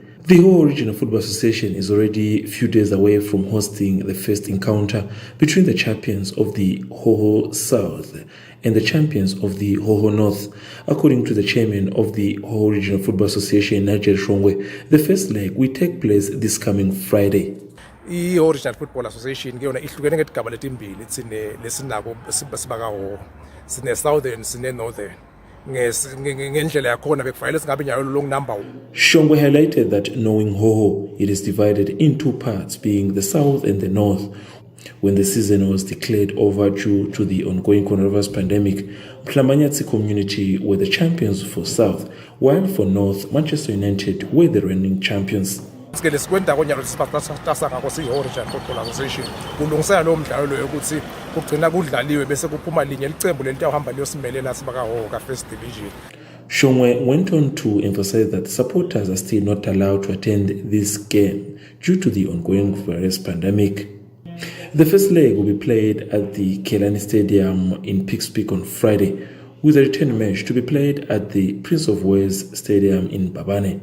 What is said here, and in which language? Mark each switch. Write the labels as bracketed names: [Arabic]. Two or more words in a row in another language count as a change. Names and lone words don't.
[English] The Hoho Regional Football Association is already a few days away from hosting the first encounter between the champions of the Hoho South and the champions of the Hoho North. According to the chairman of the Hoho Regional Football Association, Nigel Shongwe, the first leg will take place this coming Friday. [Swati] I-Hoho Regional Football Association kuyona ihlukene ngetigaba letimbili lesinako sibakaho sine Southern sine Northern. [English] Shongwe highlighted that knowing Hoho, it is divided in two parts, being the South and the North. When the season was declared over due to the ongoing coronavirus pandemic, Mhlamanyatsi community were the champions for South, while for North, Manchester United were the reigning champions. [Swati] Sike lesikwenda konyalo siphatasa ngako siyi-Origin Football Association kulungisela lowo mdlalo loyo ukuthi kugcina kudlaliwe bese kuphuma linye licembu lelitawuhamba liyosimelela sibakahoho ka-First Division. [English] Shongwe went on to emphasize that supporters are still not allowed to attend this game due to the ongoing virus pandemic. The first leg will be played at the Kelani Stadium in Pikes Peak on Friday, with a return match to be played at the Prince of Wales Stadium in Babane.